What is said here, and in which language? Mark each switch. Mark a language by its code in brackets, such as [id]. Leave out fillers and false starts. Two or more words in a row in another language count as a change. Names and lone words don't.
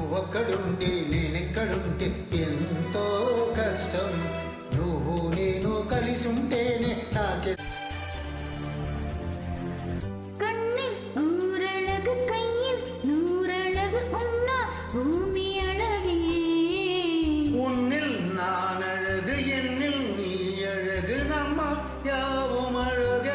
[te] నువ్వొక్కడుండి నేనెక్కడుంటే ఎంతో కష్టం. నువ్వు నేను కలిసి ఉంటేనే నాకే [ta] கண்ணில் ஊரழகு கையில் நூறழகு உன்னா பூமி அழகே உன்னில் நான் அழகு என்னில் நீ அழகு நம்ம யாவும் அழகே.